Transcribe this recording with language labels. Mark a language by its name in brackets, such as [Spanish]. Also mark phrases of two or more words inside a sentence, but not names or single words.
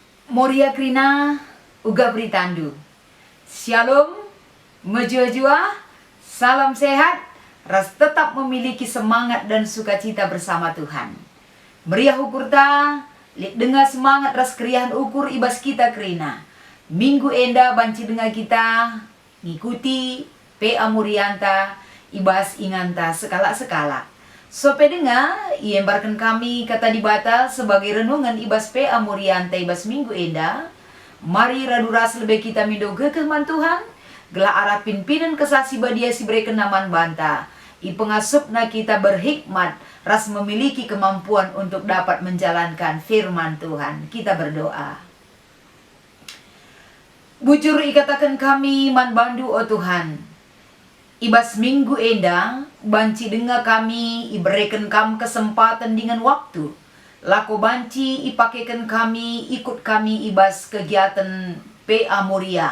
[Batak Karo] Moria Krina uga Britandu. Shalom, mejua-jua, [Indonesian] salam sehat, ras tetap memiliki semangat dan sukacita bersama Tuhan. [Batak Karo] Meriah ukurta, lihat dengar semangat ras keriahan ukur ibas kita Krina. Minggu enda banci dengar kita, ngikuti PA Morianta, ibas inganta sekala-sekala. Sope dengar, iembarkan kami kata dibata sebagai renungan ibas PA Morianta ibas minggu enda. Mari raduras lebih kita mindo kekeman Tuhan, gelah arah pimpinan kesasi badia si bereken naman banta. I pengasupna [Indonesian] kita berhikmat, ras memiliki kemampuan untuk dapat menjalankan firman Tuhan. Kita berdoa. [Batak Karo] Bujur ikatakan kami man bandu oh Tuhan. Ibas minggu enda, banci dengar kami, [Indonesian] iberikan kami kesempatan dengan waktu. [Batak Karo] Lako banci ipakekan kami, ikut kami ibas kegiatan PA Moria.